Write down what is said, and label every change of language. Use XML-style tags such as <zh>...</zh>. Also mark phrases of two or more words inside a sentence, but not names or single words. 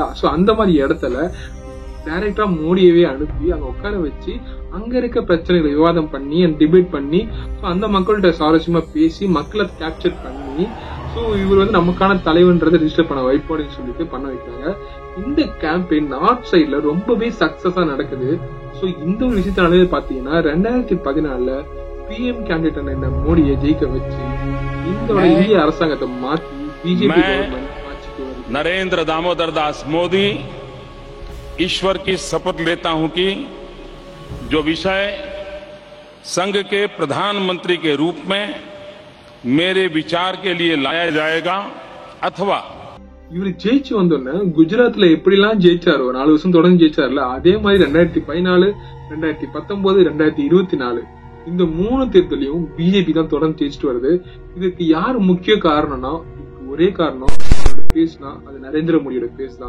<ta>சோ அந்த மாதிரி இடத்துல டைரக்டா மோடியவே அனுப்பி அங்க உட்கார வச்சு அங்க இருக்க பிரச்சனைகளை விவாதம் பண்ணி டிபேட் பண்ணி அந்த மக்கள்கிட்ட சுவாரஸ்யமா பேசி மக்களை கேப்சர் பண்ணி சோ இவர் வந்து நமக்கான தலைவன்றதை ரிஜிஸ்டர் பண்ண வைப்பாடுன்னு சொல்லிட்டு பண்ண வைக்கிறாங்க. இந்த</ta> <en>campaign north side</en> <ta>ரொம்பவே சக்சஸா நடக்குது. சோ இந்த ஒரு விஷயத்தினாலே பாத்தீங்கன்னா 2014</ta> <en>PM candidate</en> <ta>என்ன மோடியை ஜெயிக்க வச்சு இந்த இந்திய அரசாங்கத்தை மாற்றி</ta> <en>BJP government</en> <hi>नरेंद्र दामोदर दास मोदी ईश्वर की शपथ लेता हूं कि जो विषय संघ के प्रधानमंत्री के रूप में मेरे विचार के लिए लाया जाएगा अथवा</hi> <ta>இவர் ஜெயிச்சு வந்தோன்னு குஜராத்ல எப்படிலாம் ஜெயிச்சாரோ 4 வருஷம் தொடர்ந்து ஜெயிச்சாருல அதே மாதிரி 2014, 2019, 2024 இந்த 3 தேர்தலையும் பிஜேபி தான் தொடர்ந்து ஜெயிச்சுட்டு வருது. இதுக்கு யார் முக்கிய காரணம்னா ஒரே காரணம், அவரோட பேஸ் தான், அது நரேந்திர மோடியோட பேஸ் தான்.</ta>